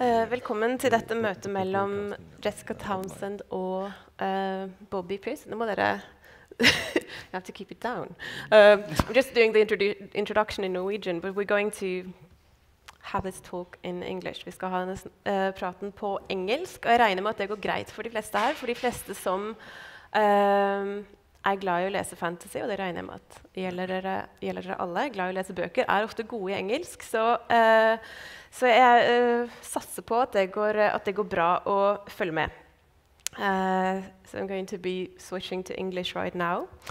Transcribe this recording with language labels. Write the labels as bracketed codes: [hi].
[no] Velkommen til dette møtet mellom Jessica Townsend og Bobbie Peers. Nå må dere [en] you have to keep it down. I'm just doing the introduction in Norwegian, but we're going to have this talk in English. [no] Vi skal ha praten på engelsk, og jeg regner med at det går greit for de fleste her, for de fleste som er glad i å lese fantasy, og det regner jeg med at gjelder dere alle, glad i å lese bøker, er ofte gode i engelsk, så jeg satser på at det går bra å følge med. [en] So I'm going to be switching to English right now.